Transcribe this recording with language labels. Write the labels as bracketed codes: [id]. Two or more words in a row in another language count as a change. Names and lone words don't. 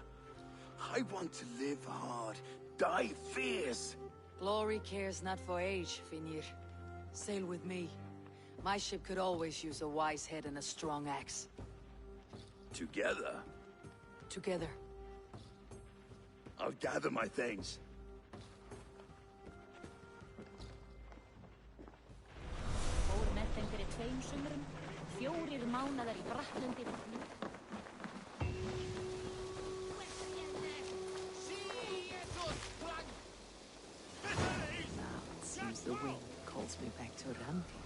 [en] I want to live hard, die fierce. Glory cares not for age, Finir. Sail with me. My ship could always use a wise head and a strong axe. Together? Together. I'll gather my things. [is] Fór með þeim fyrir 2 sumrum, 4 mánaðar í Brattlundi. [en] Seems the wind calls me back to Randi.